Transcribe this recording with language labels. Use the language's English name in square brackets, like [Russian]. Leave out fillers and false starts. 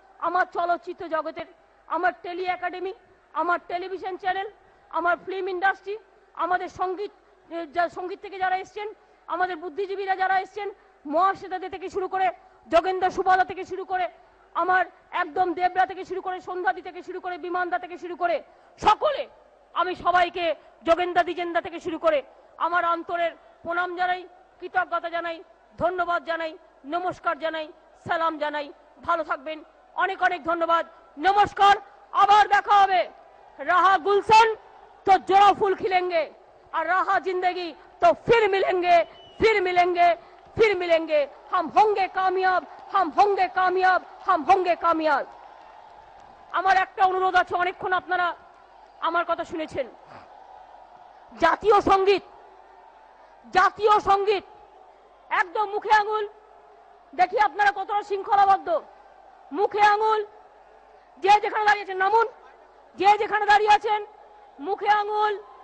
[Bangla] আমার চলচ্চিত্র জগতের, আমার টেলি একাডেমি, আমার টেলিভিশন চ্যানেল, আমার ফিল্ম ইন্ডাস্ট্রি, আমাদের সঙ্গীত থেকে যারা এসছেন, আমাদের বুদ্ধিজীবীরা যারা এসছেন, মহাশ্বেতা থেকে শুরু করে যোগেন্দ্র সুবাদা থেকে শুরু করে, আমার একদম দেবরা থেকে শুরু করে, সন্ধ্যাদি থেকে শুরু করে, বিমানদা থেকে শুরু করে সকলে, আমি সবাইকে, যোগেন্দা দিজেন্দা থেকে শুরু করে আমার অন্তরের প্রণাম জানাই, কৃতজ্ঞতা জানাই, ধন্যবাদ জানাই, নমস্কার জানাই, সালাম জানাই। ভালো থাকবেন। অনেক অনেক ধন্যবাদ। নমস্কার। আবার দেখা হবে। [Hindi] रहा गुलशन तो जोड़ा फूल खिलेंगे, और रहा जिंदगी तो फिर मिलेंगे, फिर मिलेंगे, फिर मिलेंगे। हम होंगे कामयाब, हम होंगे कामयाब, हम होंगे कामयाब। [Bangla] আমার একটা অনুরোধ আছে, অনেকক্ষণ আপনারা আমার কথা শুনেছেন। জাতীয় সঙ্গীত, জাতীয় সঙ্গীত একদম মুখে আঙুল, দেখি আপনারা কতটা শৃঙ্খলাবদ্ধ। মুখে আঙুল, যে যেখানে দাঁড়িয়েছেন নামুন, যে যেখানে দাঁড়িয়ে আছেন মুখে আঙুল।